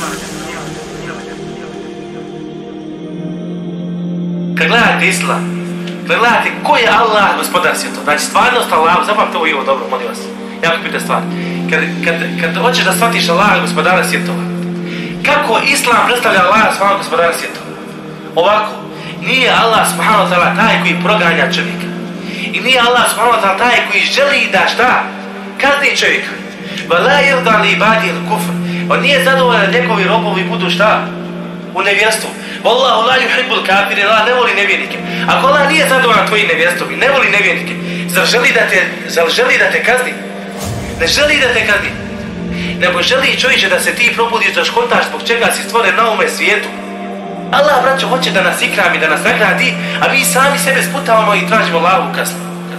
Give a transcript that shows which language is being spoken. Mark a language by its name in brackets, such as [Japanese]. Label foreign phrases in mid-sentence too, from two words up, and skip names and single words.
[Bosnian] Kad gledate Islam, kad gledate ko je Allah gospodar svjetova, znači stvarnost Allahu, zapamte ovo i ovo dobro, molim vas, jako pita stvar. Kad hoćeš da shvatiš Allah gospodara svjetova, kako Islam predstavlja Allah subhanahu gospodara svjetova? Ovako, nije Allah [Arabic] subhanahu wa ta'ala [Bosnian] taj koji proganja čovjeka. I nije Allah [Arabic] subhanahu wa ta'ala [Bosnian] taj koji želi da šta? Kazni čovjeka. [Arabic] وَلَا يَرْضَ لِعِبَادِهِ الْكُفْرَ. [Bosnian] On nije zadovoljan da njegovi robovi budu šta? U nevjerstvu. [Arabic] وَاللَّهُ لَا يُحِبُّ الْكَافِرِينَ. [Bosnian] Allah ne voli nevjernike. Ako Allah nije zadovoljan tvojim nevjerstvom i ne voli nevjernike, zar želi da te kazni? Ne želi da te kazni. Nego želi čovječe da se ti probudiš, da škontaš zbog čega si stvoren na ovome svijetu. Allah, braćo, hoće da nas ikrami, da nas nagradi, a mi sami sebe sputavamo i tražimo Allahu kaznu.